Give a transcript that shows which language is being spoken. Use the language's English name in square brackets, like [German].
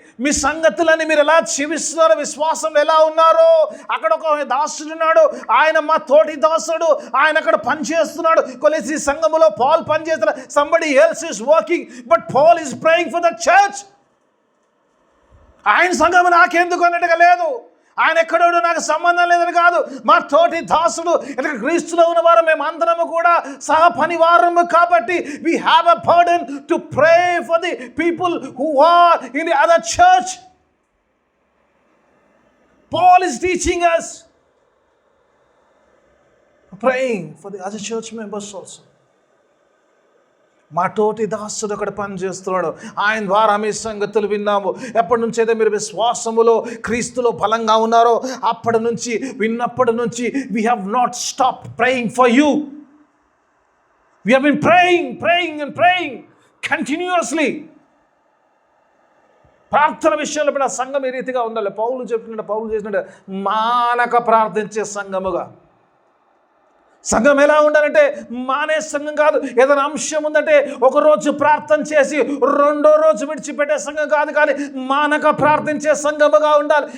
[Telugu] మీ సంగతులని మీరు ఎలా జీవిస్తున్నారో, విశ్వాసంలో ఎలా ఉన్నారో. అక్కడ ఒక దాసుడు ఉన్నాడు, ఆయన మా తోటి దాసుడు, ఆయన అక్కడ పనిచేస్తున్నాడు. కొలిసి సంఘములో పౌల్ పనిచేస్తున్న, [English] somebody else is working but Paul is praying for the church. [Telugu] ఆయన సంఘము నాకెందుకు అన్నట్టుగా లేదు, ఆయన ఎక్కడో నాకు సంబంధం లేదని కాదు. మా తోటి దాసుడు, ఇక్కడ క్రీస్తులో ఉన్నవారు మేమందరము కూడా సహ పనివారము కాబట్టి [English] we have a burden to pray for the people who are in the other church. Paul is teaching us praying for the other church members also. [Telugu] మా తోటి దాసుడు అక్కడ పనిచేస్తున్నాడు, ఆయన ద్వారా మీ సంగతులు విన్నాము. ఎప్పటి నుంచి అయితే మీరు విశ్వాసములో క్రీస్తులో బలంగా ఉన్నారో అప్పటి నుంచి, విన్నప్పటి నుంచి [English] we have not stopped praying for you. We have been praying continuously. [Telugu] ప్రార్థన విషయంలో కూడా సంఘం ఈ రీతిగా ఉండాలి. పౌలు చెప్పినట్టు, పౌలు చేసినట్టు మానక ప్రార్థించే సంఘముగా. సంఘం ఎలా ఉండాలంటే మానే సంఘం కాదు. ఏదైనా అంశం ఉందంటే ఒకరోజు ప్రార్థన చేసి 2వ రోజు విడిచిపెట్టే సంఘం కాదు, కానీ మానక ప్రార్థించే సంఘముగా ఉండాలి.